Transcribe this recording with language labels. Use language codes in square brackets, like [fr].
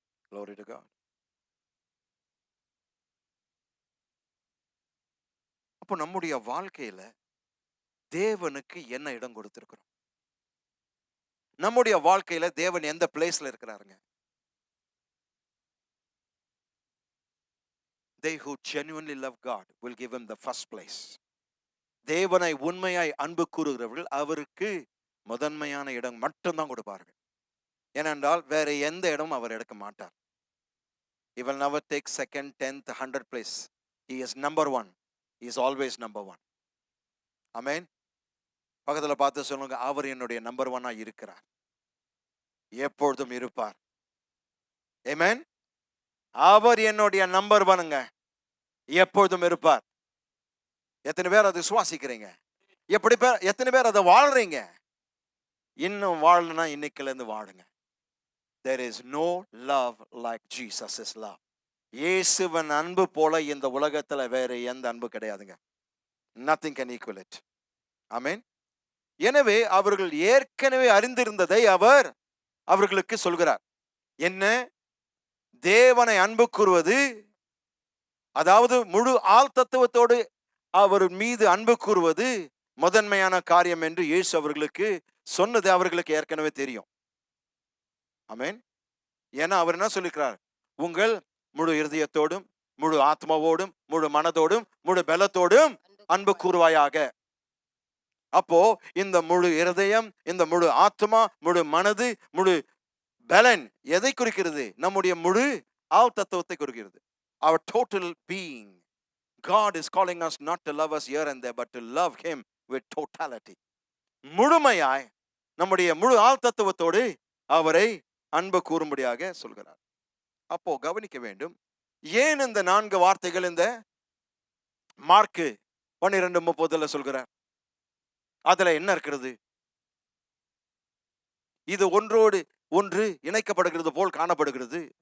[en] Glory to God. [ta] அப்போ நம்முடைய வாழ்க்கையில தேவனுக்கு என்ன இடம் கொடுத்திருக்கிறோம்? நம்முடைய வாழ்க்கையில தேவன் எந்த பிளேஸ்ல இருக்கிறாருங்க? [en] They who genuinely love God will give him the first place. [ta] தேவனை உண்மையாய் அன்பு கூறுகிறவர்கள் அவருக்கு முதன்மையான இடம் மட்டும்தான் கொடுப்பார்கள். ஏனென்றால் வேற எந்த இடமும் அவர் எடுக்க மாட்டார். [en] He will never take second, 10th, 100th place. He is number one. He is always number one. Amen. [ta] பக்கத்துல பார்த்து சொல்லுங்க, அவர் என்னுடைய நம்பர் ஒன்னா இருக்கிறார், எப்பொழுதும் இருப்பார். Amen. அவர் என்னுடைய நம்பர் ஒன்னுங்க, எப்பொழுதும் இருப்பார். எத்தனை பேர் அதை சுவாசிக்கிறீங்க? எத்தனை பேர் அதை வாழ்றீங்க? இன்னும் வாழணும்னா இன்னைக்குல இருந்து வாழுங்க. [en] There is no love like Jesus' love. [ta] இயேசுவின் அன்பு போல இந்த உலகத்துல வேற எந்த அன்பு கிடையாதுங்க. [en] Nothing can equal it. [ta] Amen. எனவே அவர்கள் ஏற்கனவே அறிந்திருந்ததை அவர் அவர்களுக்கு சொல்கிறார். என்ன? தேவனை அன்பு கூறுவது, அதாவது முழு ஆள் தத்துவத்தோடு அவர் மீது அன்பு கூறுவது முதன்மையான காரியம் என்று இயேசு அவர்களுக்கு சொன்னது அவர்களுக்கு ஏற்கனவே தெரியும். ஆமென். ஏன்னா அவர் என்ன சொல்லிக்கிறார்? உங்கள் முழு இருதயத்தோடும், முழு ஆத்மாவோடும், முழு மனதோடும், முழு பலத்தோடும் அன்பு கூறுவாயாக. அப்போ இந்த முழு இருதயம், இந்த முழு ஆத்மா, முழு மனது, முழு பலன் எதை குறிக்கிறது? நம்முடைய முழு ஆள் தத்துவத்தை குறிக்கிறது. [en] Our total being. God is calling us not to love us here and there, but to love him with totality. [ta] முழுமையாய் நம்முடைய முழு ஆள் தத்துவத்தோடு அவரை அன்பு கூறும்படியாக சொல்கிறார். அப்போ கவனிக்க வேண்டும், ஏன் இந்த 4 வார்த்தைகள் இந்த மார்க்கு 12:30 சொல்கிறார்? அதுல என்ன இருக்கிறது? இது ஒன்றோடு ஒன்று இணைக்கப்படுகிறது போல் காணப்படுகிறது.